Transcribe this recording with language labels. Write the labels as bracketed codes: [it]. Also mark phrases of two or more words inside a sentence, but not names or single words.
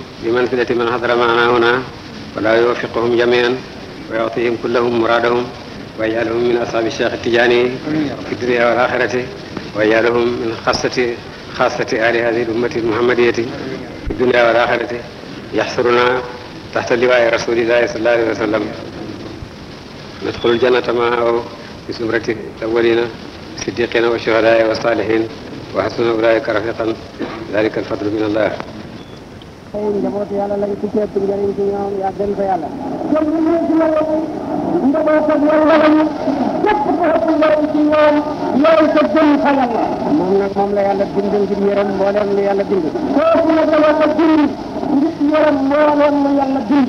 [ar] بمنزلة من حضر معنا هنا، ولا يوفقهم جميعا ويعطيهم كلهم مرادهم، ويجعلهم من أصحاب الشيخ التجاني في الدنيا والآخرة، ويجعلهم من خاصة آل هذه الأمة المحمدية في الدنيا والآخرة، يحصرنا تحت لواء رسول الله صلى الله عليه وسلم، ندخل الجنة معه في زمرة الأولين الصديقين والشهداء والصالحين، وحسن أولئك رفيقا، ذلك الفضل من الله. [wo] njaboot yàlla lañ ku ci ëpp njëriñ ci ñoom yàggal fa yàlla. njabootam yàlla lañu képp ku ëpp njëriñ ci ñoom yow sa gën fa yàlla. moom nag moom la yàlla bind ngir yërëm mbooleem lu yàlla bind. kooku nag la yàlla bind ngir yërëm mbooleem lu yàlla bind.